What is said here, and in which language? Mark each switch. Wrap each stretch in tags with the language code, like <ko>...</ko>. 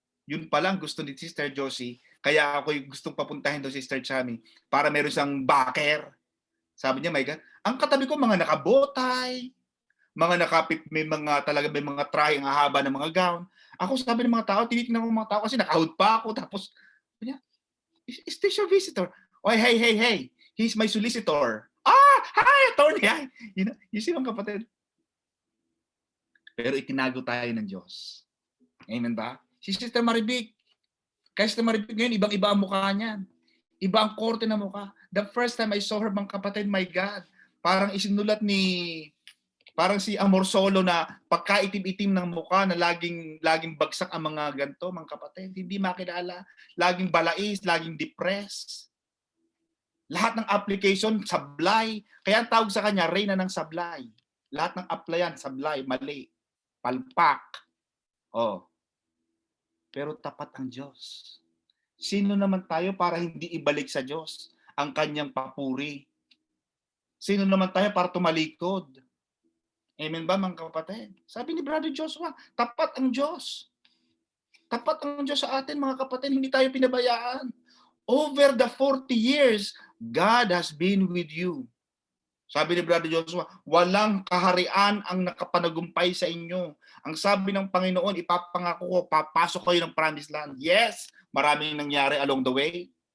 <tl>Yun pa lang gusto ni Sister Josie. Kaya ako gustong papuntahin doon si Sister Chami para meron siyang backer. Sabi niya, my God, ang katabi ko mga nakabotay, may mga try ang haba ng mga gown. Ako sabi ng mga tao, tinitingnan ko ng mga tao kasi nakahood pa ako. Tapos, niya,</tl> <en>is this your visitor? Oh, hey, he's my solicitor. Hi, attorney. You see</en> <tl>mga kapatid? Pero itinago tayo ng Diyos. Amen ba? Si Sister Maribik. Kaya Sister Maribik ngayon, ibang-iba ang mukha niyan. Iba ang korte na mukha.</tl> <en>The first time I saw her,</en> <tl>mga kapatid, my God, parang isinulat parang si Amor Solo na pagkaitim-itim ng mukha na laging bagsak ang mga ganto, mga kapatid. Hindi makilala. Laging balais, laging depressed. Lahat ng application, sablay. Kaya ang tawag sa kanya, reyna ng sablay. Lahat ng applyan, sablay, mali, palpak. Oh, pero tapat ang Diyos. Sino naman tayo para hindi ibalik sa Diyos ang kanyang papuri? Sino naman tayo para tumalikod? Amen ba mga kapatid? Sabi ni Brother Joshua, tapat ang Diyos. Tapat ang Diyos sa atin mga kapatid, hindi tayo pinabayaan.</tl> <en>Over the 40 years, God has been with you.</en> <tl>Sabi ni Brother Joshua, walang kaharian ang nakapanagumpay sa inyo. Ang sabi ng Panginoon, ipapangako ko, papasok kayo ng promised land. Yes, maraming nangyari</tl> <en>along the way.</en>